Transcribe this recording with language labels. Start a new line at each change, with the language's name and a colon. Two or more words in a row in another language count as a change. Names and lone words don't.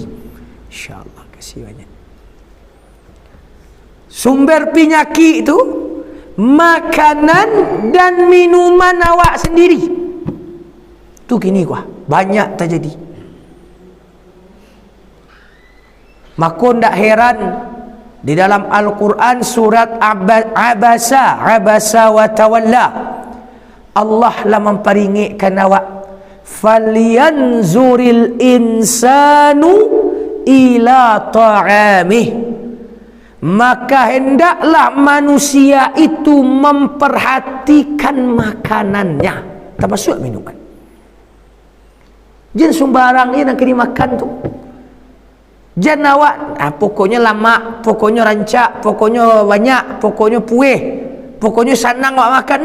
Indonesian: InsyaAllah, kasih banyak. Sumber penyakit itu makanan dan minuman awak sendiri.
Minangkabau: Tu kini gua banyak terjadi.
Indonesian: Maka tak heran di dalam Al-Quran surat Abasa wa Tawalla, Allah lah memperingatkan awak,
Arabic: فلينظر الإنسان إلى طعامه,
Indonesian: maka hendaklah manusia itu memperhatikan makanannya, termasuk minuman.
Minangkabau: Jangan sembarang ni nak kena makan tu. Jangan awak pokoknya lama, pokoknya rancak, pokoknya banyak, pokoknya puih, pokoknya senang awak makan.